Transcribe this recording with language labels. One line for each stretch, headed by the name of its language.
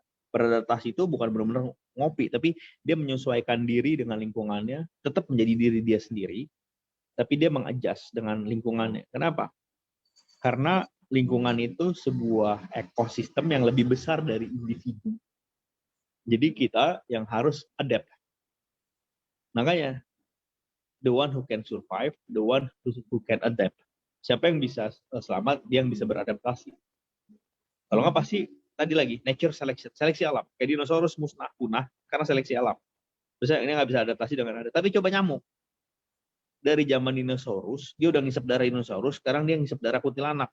Indonesian: Beradaptasi itu bukan benar-benar ngopi, tapi dia menyesuaikan diri dengan lingkungannya, tetap menjadi diri dia sendiri, tapi dia mengadjust dengan lingkungannya. Kenapa? Karena lingkungan itu sebuah ekosistem yang lebih besar dari individu. Jadi kita yang harus adapt.
English: Makanya, the one who can survive, the one who can adapt.
Indonesian: Siapa yang bisa selamat, dia yang bisa beradaptasi. Kalau nggak pasti, tadi lagi, nature selection, seleksi alam. Kayak dinosaurus punah karena seleksi alam. Terus ini nggak bisa adaptasi dengan ada. Tapi coba nyamuk. Dari zaman dinosaurus, dia udah ngisep darah dinosaurus, sekarang dia ngisep darah kuntilanak.